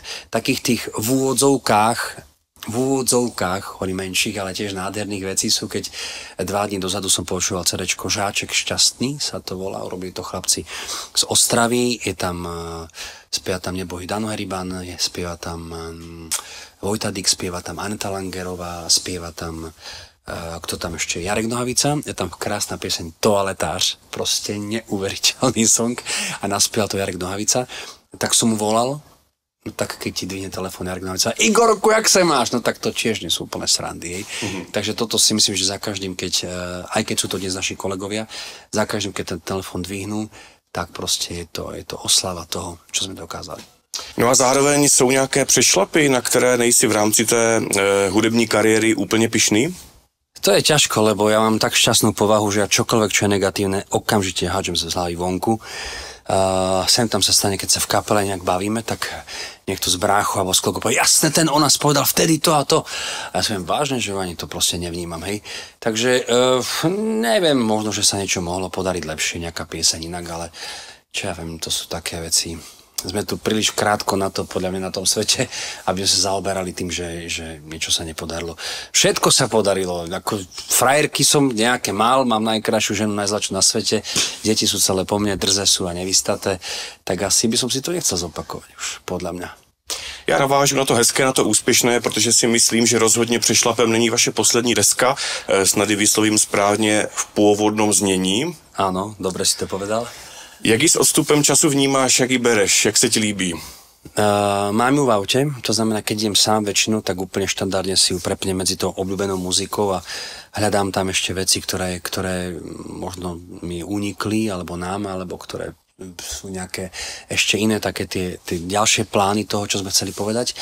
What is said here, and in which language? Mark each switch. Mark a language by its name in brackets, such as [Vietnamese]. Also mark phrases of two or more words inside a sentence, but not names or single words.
[Slovak] Takých tých v úvodzovkách, hovorím menších, ale tiež nádherných vecí sú, keď 2 dní dozadu som počúval CDčko Žáček šťastný, sa to volá, urobili to chlapci z Ostravy, je tam, spieva tam nebohý Dano Heriban, spieva tam Vojta Dix, spieva tam Aneta Langerová, spieva tam kto tam ešte, Jarek Nohavica, je tam krásna pieseň Toaletář, proste neuveriteľný song a naspieval to Jarek Nohavica, tak som mu volal. No tak keď ti dvihne telefón Jarek Nohavica, Igorku, jak sa máš? No tak to tiež nie sú úplne srandy, hej. Takže toto si myslím, že za každým, aj keď sú to dnes naši kolegovia, za každým, keď ten telefón dvihnú, tak proste je to oslava toho, čo sme dokázali. [Czech] No a zároveň jsou nějaké přešlapy, na které nejsi v rámci té hudební kariéry úplně pyšný? [Slovak] To je ťažko, lebo ja mám tak šťastnú povahu, že ja čokoľvek, čo je negatívne, okamžite hádžem z hlavy vonku. Sem tam sa stane, keď sa v kapele nejak bavíme, tak niekto z bráchu alebo z koľko povie, jasne, ten o nás povedal vtedy to a to. A ja som vážne, že ani to proste nevnímam, hej. Takže neviem, možno, že sa niečo mohlo podariť lepšie, nejaká pieseň inak, ale čo ja viem, to sú také veci. Sme tu príliš krátko na to, podľa mňa na tom svete, aby sme sa zaoberali tým, že niečo sa nepodarilo. Všetko sa podarilo. Ako frajerky som nejaké mal, mám najkrajšiu ženu, najzlačšiu na svete, deti sú celé po mne, drze sú a nevystaté, tak asi by som si to nechcel zopakovať už, podľa mňa. [Czech] Já navážu na to hezké, na to úspěšné, protože si myslím, že rozhodně přešlapem není vaše poslední deska, snad i vyslovím správně [Slovak] v pôvodnom [Czech] znění. [Slovak] Áno, dobre si to povedal. [Czech] Jak ji s odstupem času vnímáš, jak ji bereš, jak se ti líbí? [Slovak] Mám ju v aute, to znamená, keď idem sám väčšinu, tak úplne štandardne si ju prepnem medzi tou obľúbenou muzikou a hľadám tam ešte veci, ktoré možno mi unikli, alebo nám, alebo ktoré sú nejaké ešte iné také tie ďalšie plány toho, čo sme chceli povedať.